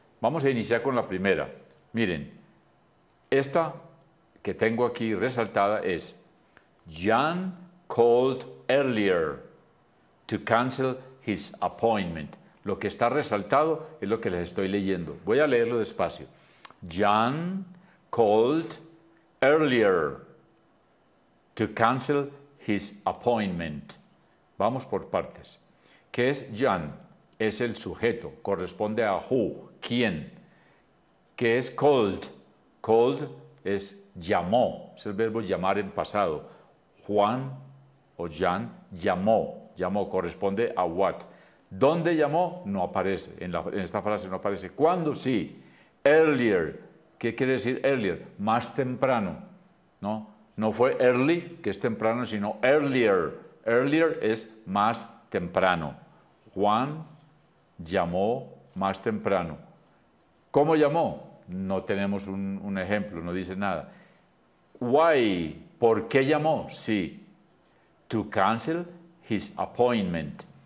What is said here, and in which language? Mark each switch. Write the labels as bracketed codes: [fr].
[es] Vamos a iniciar con la primera. Miren, esta que tengo aquí resaltada es [en] John called earlier to cancel his appointment. [es] Lo que está resaltado es lo que les estoy leyendo. Voy a leerlo despacio. [en] John called earlier to cancel his appointment. [es] Vamos por partes. ¿Qué es John? Es el sujeto, corresponde a who, quién. ¿Qué es called? Called es llamó, es el verbo llamar en pasado. Juan o John llamó, corresponde a what. ¿Dónde llamó? No aparece, en esta frase no aparece. ¿Cuándo? Sí. Earlier. ¿Qué quiere decir earlier? Más temprano, ¿no? No fue early, que es temprano, sino earlier. Earlier es más temprano. Juan llamó más temprano. ¿Cómo llamó? No tenemos un ejemplo, no dice nada. Why? ¿Por qué llamó? Sí. [en] To cancel his appointment.